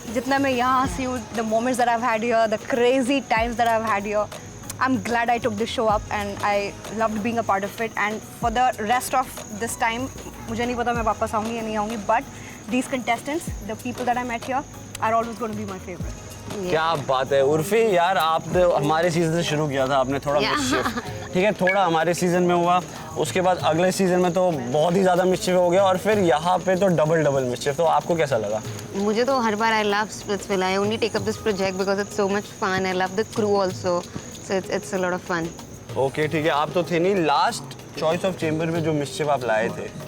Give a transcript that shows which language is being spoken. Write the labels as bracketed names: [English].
[Hindi] जितना मैं यहाँ सी हूँ, [English] the moments that I've had here, the crazy times that I've had here, I'm glad I took this show up and I loved being a part of it. And for the rest of this time, [Hindi] मुझे नहीं पता मैं वापस आऊँगी या नहीं आऊँगी, [English] but these contestants, the people that I met here, are always going to be my favorite. [Hindi] क्या बात है उर्फी यार, आपने हमारे सीजन से शुरू किया था, आपने थोड़ा मिस्चिफ, ठीक है, थोड़ा हमारे सीजन में हुआ, उसके बाद अगले सीजन में तो बहुत ही ज़्यादा मिस्चिफ हो गया और फिर यहाँ पे तो डबल मिस्चिफ। तो आपको कैसा लगा? मुझे तो हर बार [English] I love Splitsvilla. I only take up this project because it's so much fun. I love the crew also, so it's a lot of fun. [Hindi] Okay ठीक है, आप तो थे नहीं लास्ट चॉइस ऑफ चेंबर में जो मिस्चिफ आप लाए थे।